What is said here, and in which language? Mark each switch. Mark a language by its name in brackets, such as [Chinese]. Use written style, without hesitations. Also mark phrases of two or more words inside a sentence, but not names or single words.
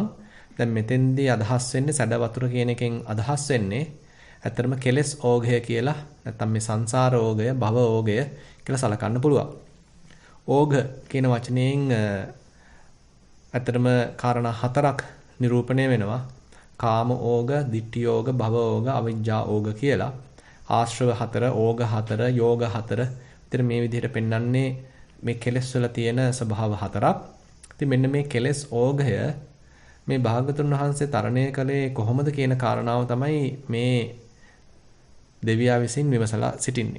[Sinhala] දැන් මෙතෙන්දී අදහස් වෙන්නේ සැඩ වතුර කියන එකෙන් අදහස් වෙන්නේ ඇත්තටම කෙලෙස් ඕඝය කියලා, නැත්නම් මේ සංසාර ඕඝය, භව ඕඝය කියලා සලකන්න පුළුවන්. ඕඝ කියන වචනයෙන් ඇත්තටම කාරණා හතරක් නිරූපණය වෙනවා. කාම ඕඝ, ditthi ඕඝ, භව ඕඝ, අවිජ්ජා ඕඝ කියලා. ආශ්‍රව හතර, ඕඝ හතර, යෝග හතර. ඉතින් මේ විදිහට පෙන්වන්නේ මේ කෙලෙස් වල තියෙන ස්වභාව හතරක්. ඉතින් මෙන්න මේ කෙලෙස් ඕඝය මේ භාගතුන් වහන්සේ තරණය කළේ කොහොමද කියන කාරණාව තමයි මේ දෙවියා විසින් විමසලා සිටින්නේ.